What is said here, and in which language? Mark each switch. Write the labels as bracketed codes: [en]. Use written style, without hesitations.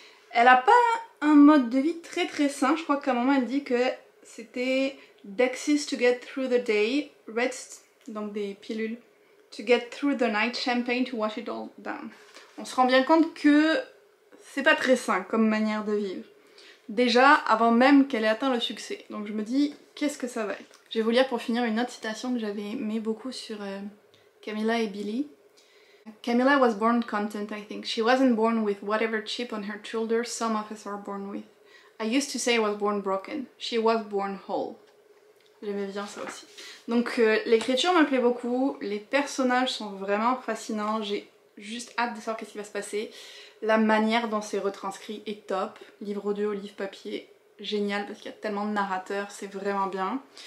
[fr] Elle a pas un mode de vie très sain, je crois qu'à un moment elle dit que c'était Dexys [en] to get through the day, [fr] Reds, donc des pilules, [en] to get through the night, champagne to wash it all down. [fr] On se rend bien compte que c'est pas très sain comme manière de vivre. Déjà avant même qu'elle ait atteint le succès. Donc je me dis, qu'est-ce que ça va être? Je vais vous lire pour finir une autre citation que j'avais aimé beaucoup sur Camilla et Billy. [en] Camilla was born content, I think. She wasn't born with whatever chip on her shoulder some of us are born with. I used to say I was born broken. She was born whole. [fr] J'aimais bien ça aussi. Donc l'écriture me plaît beaucoup, les personnages sont vraiment fascinants, j'ai juste hâte de savoir qu'est-ce qui va se passer. La manière dont c'est retranscrit est top. Livre audio, livre papier, génial parce qu'il y a tellement de narrateurs, c'est vraiment bien.